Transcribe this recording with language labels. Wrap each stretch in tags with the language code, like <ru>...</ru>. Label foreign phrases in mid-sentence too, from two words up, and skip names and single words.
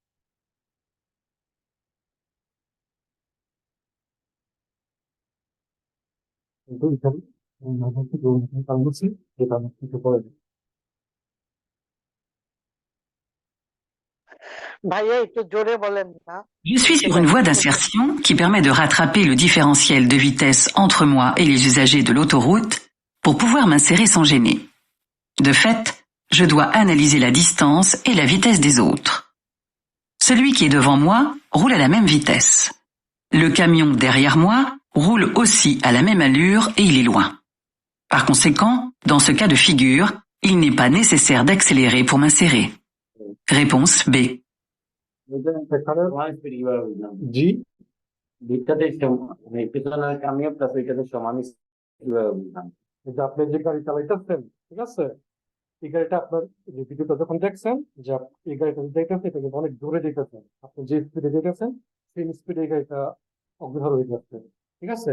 <bn>কিন্তু এখানে কারণ হচ্ছে যেটা আমি কিছু করে ভাইয়া একটু জোরে বলেন না,</bn> <fr>Je suis</fr> <bn>শুনতে</bn> <fr>sur une</fr> <bn>পাচ্ছি</bn> <fr>voie</fr> <bn>না।</bn> <fr>d'insertion qui permet de rattraper le différentiel de vitesse entre moi et les usagers de l'autoroute pour pouvoir m'insérer sans gêner. De fait, je dois analyser la distance et la vitesse des autres. Celui qui est devant moi roule à la même vitesse. Le camion derrière moi roule aussi à la même allure et il est loin. Par conséquent, dans ce cas de figure, il n'est pas nécessaire d'accélérer pour m'insérer. Réponse B.</fr> <bn>জি দুইটাতে পেছনের কামিও প্লাস ওইটাতে সমান কিভাবে বুঝলাম? এই যে আপনি যে গাড়ি চালাইতেছেন, ঠিক আছে, এই গাড়িটা আপনার যে ভিডিওটা যখন দেখছেন যে এই গাড়িটা যাইতেছে এটা কিন্তু অনেক জোরে যেতেছেন, আপনি যে স্পিডে যেতেছেন সেই স্পিডে এই গাড়িটা অগ্রসর হয়ে যাচ্ছে, ঠিক আছে।</bn>